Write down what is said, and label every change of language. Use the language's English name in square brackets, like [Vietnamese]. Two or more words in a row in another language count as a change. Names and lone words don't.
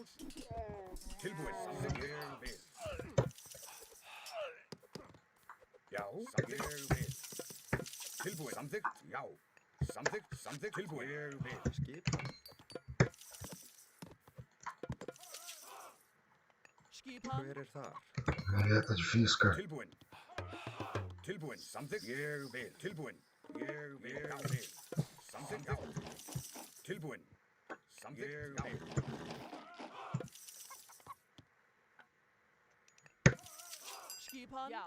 [Icelandic] Tilbúin. Samþykkt. Ég vil. Já. Ég vil. Tilbúin. Samþykkt. Já. Samþykkt. Tilbúin. Ég vil. Skipan. Skipan. Hver það? [Portuguese] Galera, tá difícil, cara. [Icelandic] Tilbúin. Tilbúin. Samþykkt. Ég vil. Tilbúin. Ég vil. Samþykkt. Já. Tilbúin. Samþykkt. Ég vil. Skipan. Já.